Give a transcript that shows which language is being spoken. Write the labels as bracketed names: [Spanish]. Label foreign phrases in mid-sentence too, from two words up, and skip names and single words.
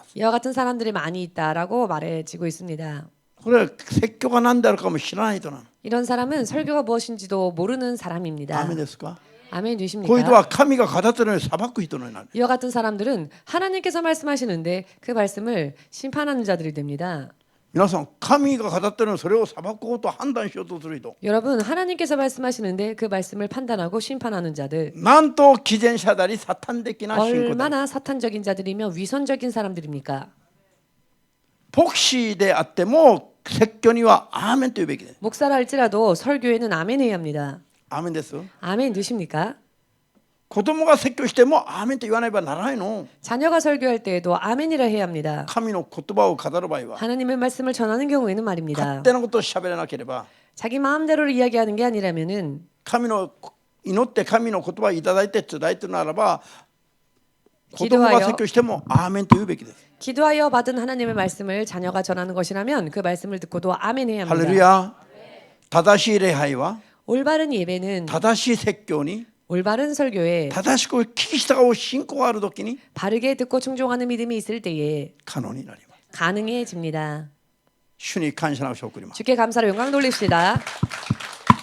[Korean] 이와 같은 사람들이 많이 있다라고 말해지고 있습니다. [Japanese] これは説教が何であるかも知らない人なの [Korean] 이런 사람은 설교가 무엇인지도 모르는 사람입니다. [Japanese] ダメですか [Korean] 아멘 [Japanese] こういう人 [Korean] 되십니까? [Japanese] は神が語ってるのに裁く人になる [Korean] 이와 같은 사람들은 하나님께서 말씀하시는데 그 말씀을 심판하는 자들이 됩니다. [Japanese] 皆さん神が語ってるのにそれを裁こうと判断しようとする人 [Korean] 여러분 하나님께서 말씀하시는데 그 말씀을 판단하고 심판하는 자들 [Japanese] なんと偽善者でありサタン的な信仰だ [Korean] 얼마나 사탄적인 자들이며 위선적인 사람들입니까? [Japanese] 牧師であっても説教にはアーメンと言うべきです [Korean] 목사라 할지라도 설교에는 아멘 해야 합니다. [Japanese] アーメンです [Korean] 아멘 되십니까? [Japanese] 子供が説教してもアーメンと言わねばならないの [Korean] 자녀가 설교할 때에도 아멘이라 해야 합니다. [Japanese] 神の言葉を語る場合は [Korean] 하나님의 말씀을 전하는 경우에는 말입니다. [Japanese] 勝手なことを喋らなければ [Korean] 자기 마음대로 이야기하는 게 아니라면은 [Japanese] 神の祈って神の言葉をいただいて伝えてるならば子供が説教してもアーメンと言うべきです [Korean] 기도하여 받은 하나님의 말씀을 자녀가 전하는 것이라면 그 말씀을 듣고도 아멘 해야 [Japanese] ハレル [Korean] 합니다. [Japanese] ヤ正しい礼拝は [Korean] 올바른 예배는 [Japanese] 正しい説教に [Korean] 올바른 설교에 [Japanese] 正しく聞き従う信仰があるときに [Korean] 바르게 듣고 충종하는 믿음이 있을 때에 [Japanese] 可能になります [Korean] 가능해집니다. [Japanese] 主に感謝の証を送ります [Korean] 주께 감사를 영광 돌립시다.